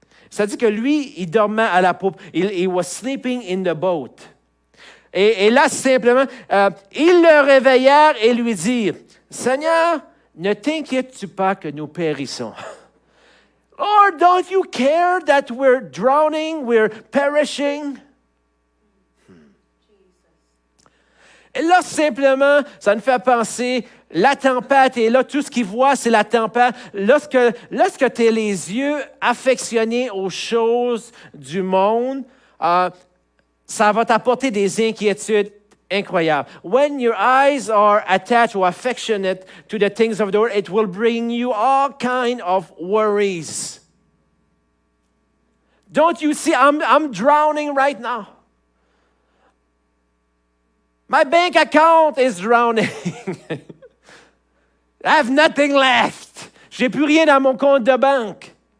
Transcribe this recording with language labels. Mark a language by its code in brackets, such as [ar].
[fr] Ça dit que lui, il dormait à la poupe. [en] He was sleeping in the boat. [fr] Et là, simplement, ils le réveillèrent et lui dirent, Seigneur, ne t'inquiètes-tu pas que nous périssons? [en] Lord, don't you care that we're drowning, we're perishing? [fr] Et là, simplement, ça nous fait penser, la tempête est là, tout ce qu'il voit, c'est la tempête. Lorsque tu as les yeux affectionnés aux choses du monde, ça va t'apporter des inquiétudes incroyable. [en] When your eyes are attached or affectionate to the things of the world, it will bring you all kind of worries. Don't you see, I'm drowning right now. My bank account is drowning. I have nothing left. [fr] J'ai plus rien dans mon compte de banque.